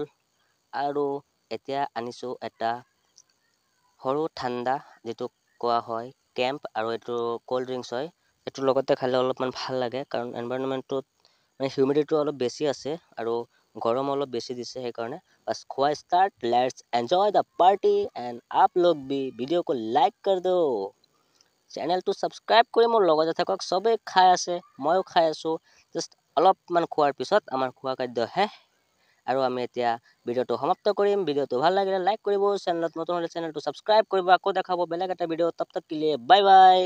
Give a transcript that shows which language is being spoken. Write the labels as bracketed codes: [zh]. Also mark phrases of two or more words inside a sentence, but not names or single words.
[as] আৰু এতিয়া আনিছোঁ এটা সৰু ঠাণ্ডা, যিটো কোৱা হয় কেম্প, আৰু এইটো ক'ল্ড ড্ৰিংকছ হয়। এইটোৰ লগতে খালে অলপমান ভাল লাগে, কাৰণ এনভাইৰনমেণ্টটোত মানে হিউমিডিটিটো অলপ বেছি আছে, আৰু গৰম অলপ বেছি দিছে। [hi] সেইকাৰণে बस खो स्टार्ट, [en] let's enjoy the party and [hi] आप लोग भी वीडियो को लाइक कर दो, [as] চেনেলটো ছাবস্ক্ৰাইব কৰি মোৰ লগতে থাকক। চবেই খাই আছে, ময়ো খাই আছোঁ। জাষ্ট অলপমান খোৱাৰ পিছত আমাৰ খোৱা খাদ্য শেষ, আৰু আমি এতিয়া ভিডিঅ'টো সমাপ্ত কৰিম। ভিডিঅ'টো ভাল লাগিলে লাইক কৰিব, চেনেলত নতুন হ'লে চেনেলটো ছাবস্ক্ৰাইব কৰিব। আকৌ দেখাব বেলেগ এটা ভিডিঅ', [hi] तब तक के लिए [en] bye bye.